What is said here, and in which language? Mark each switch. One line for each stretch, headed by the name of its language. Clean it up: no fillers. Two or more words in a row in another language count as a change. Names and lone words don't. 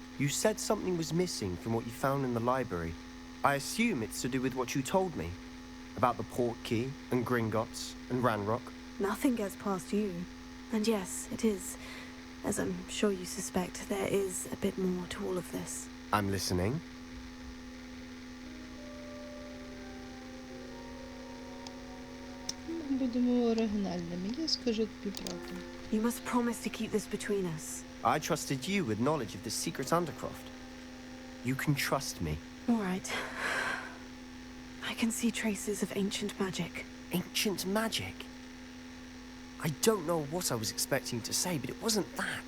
English: You said something was missing from what you found in the library. I assume it's to do with what you told me. About the port key, and Gringotts, and Ranrock. Nothing gets past you. And yes, it is. As I'm sure you suspect, there is a bit more to all of this. I'm listening.
Ukrainian: Будемо оригінальними. Я скажу тобі правду.
English: You must promise to keep this between us. I trusted you with knowledge of the secret Undercroft. You can trust me. All right. I can see traces of ancient magic. Ancient magic? I don't know what I was expecting to say, but it wasn't that.